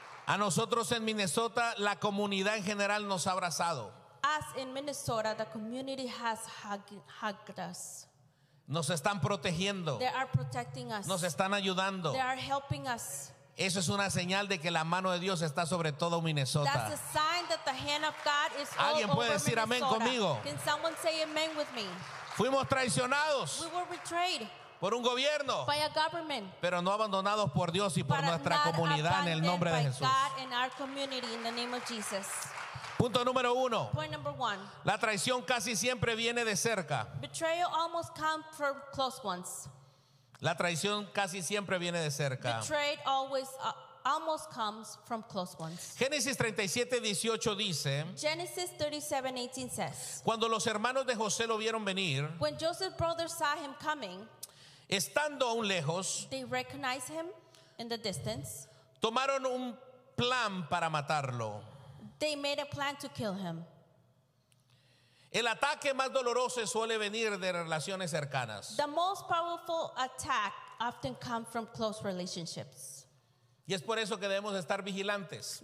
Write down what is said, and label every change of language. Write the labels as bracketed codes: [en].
[es] A nosotros en Minnesota, la comunidad en general nos ha abrazado. [en] Us in Minnesota, the community has hugged us. [es] Nos están protegiendo. [en] They are protecting us. [es] Nos están ayudando. [en] They are helping us. [es] Eso es una señal de que la mano de Dios está sobre todo Minnesota. [en] That's a sign that the hand of God is all [es] ¿Alguien puede [en] over [es] decir [en] Minnesota. [es] Amén conmigo? [en] Can someone say amen with me? [es] Fuimos traicionados. [en] We were betrayed. [es] Por un gobierno, [en] by a government, [es] pero no abandonados por Dios y por nuestra comunidad en el nombre de Jesús. [en] God and our community in the name of Jesus. [es] Punto número uno. [en] Point number one. [es] La traición casi siempre viene de cerca. [en] Betrayal almost comes from close ones. [es] La traición casi siempre viene de cerca. [en] Betrayed always almost comes from close ones. [es] Génesis 37:18 dice. [en] Genesis 37:18 says. [es] Cuando los hermanos de José lo vieron venir. [en] When Joseph's brothers saw him coming. [es] Estando aún lejos, [en] they recognized him in the distance. [es] Tomaron un plan para matarlo. [en] They made a plan to kill him. [es] El ataque más doloroso suele venir de relaciones cercanas. [en] The most powerful attack often come from close relationships. [es] Y es por eso que debemos estar vigilantes.